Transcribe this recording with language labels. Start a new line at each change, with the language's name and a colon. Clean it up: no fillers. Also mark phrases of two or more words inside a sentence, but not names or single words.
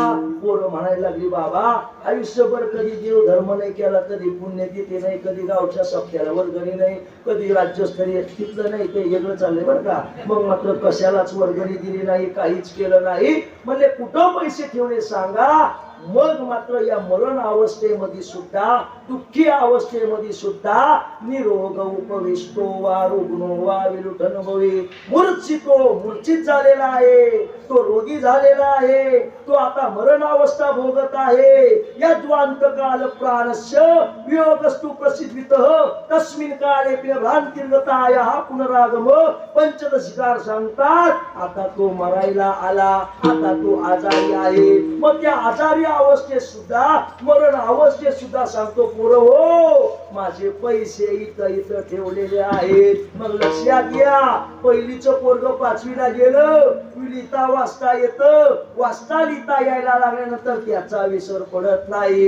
Marathi: पोरं म्हणायला लागली, बाबा आयुष्यभर कधी देव धर्म नाही केला, कधी पुण्यतिथी नाही, कधी गावच्या सप्त्याला वर्गणी नाही, कधी राज्यस्तरीय तिथलं नाही, ते वेगळं चाललंय बरं का. मग मात्र कशालाच वर्गणी दिली नाही, काहीच केलं नाही. म्हणजे कुठं पैसे ठेवले सांगा. मग मात्र या मरण अवस्थेमध्ये सुद्धा, दुःखी अवस्थेमध्ये सुद्धा
Sanskrit: निरोग उपविष्टो वा रुग्णो वा विलुठन भवे,
Marathi: मूर्छित झालेला आहे, तो रोगी झालेला आहे, तो आता मरण अवस्था भोगत आहे.
Sanskrit: यद्वांत काल प्राणस्य वियोगस्तु प्रसिद्धितः तस्मिन् काले भ्रांतिर्गतायाः पुनरागम
Marathi: पंचदशिकार सांगतात. आता तो मरायला आला, आता तो आजारी आहे. मग त्या आजारी अवस्थेत सुद्धा, मरण अवस्थेत सुद्धा सांगतो, पोरं हो माझे पैसे इथं ठेवलेले आहेत. मग लक्षात घ्या, पहिलीचं पोरग 5वीला गेलं, लिहिता वाचता येतं, वाचता लिहिता यायला लागल्यानंतर त्याचा विसर पडत नाही.